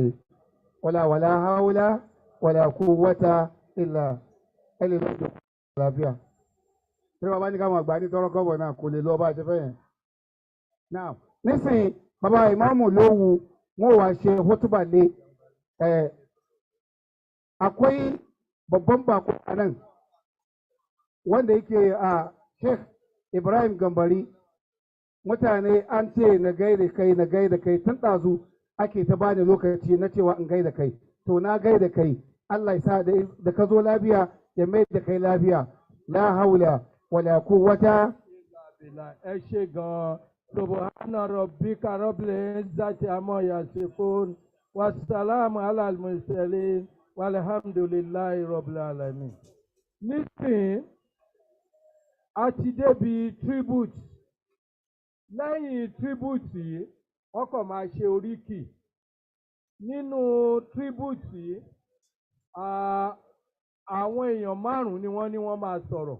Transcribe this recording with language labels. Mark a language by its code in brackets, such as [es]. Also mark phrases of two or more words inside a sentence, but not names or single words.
[ar] ولا حول ولا قوة إلا [yo] ẹ lè lọ́jọ́ àlàáfíà. Tí wọ́n bá ní káwọn àgbà ní tọ́rọ́ kọ́bọ̀ náà kò lè lọ bá a ṣe fẹ́ yẹn. Now nísìnyí bàbá ìmáàmù ló wu wọn ò wá ṣe hótúbà lé [ha] akwai babban bako a nan wanda yake a Sheikh Ibrahim Gambari. Mutane an ce na gaida kai tun ɗazu ake ta bani lokaci na cewa in gaida kai. To na gaida kai Allah ya sa da ka zo lafiya ya mai da kai lafiya. [ar] لا حول ولا قوة [yo] ẹ ṣé gan-an. [ar] سبحان ربك رب العزة عما يصفون وسلام على المرسلين والحمد لله رب العالمين. [yo] Nísìnyí a ti débi tribute. Lẹ́yìn tribute yìí wọ́n kàn máa ṣe oríkì. Nínú tribute yìí àwọn èèyàn 5 ni wọ́n ní wọ́n máa sọ̀rọ̀.